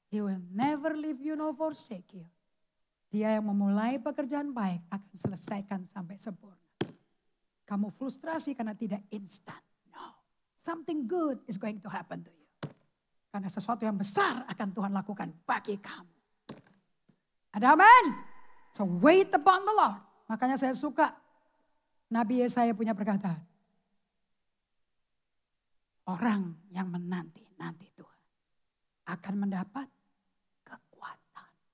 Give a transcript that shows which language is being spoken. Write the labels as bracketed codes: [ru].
[en] He will never leave you nor forsake you. [id] Dia yang memulai pekerjaan baik akan selesaikan sampai sempurna. Kamu frustrasi karena tidak instan. [en] No. Something good is going to happen to you. [id] Karena sesuatu yang besar akan Tuhan lakukan bagi kamu. Ada amin? [en] So wait upon the Lord. [id] Makanya saya suka Nabi Yesaya punya perkataan. Orang yang menanti Tuhan akan mendapat kekuatan.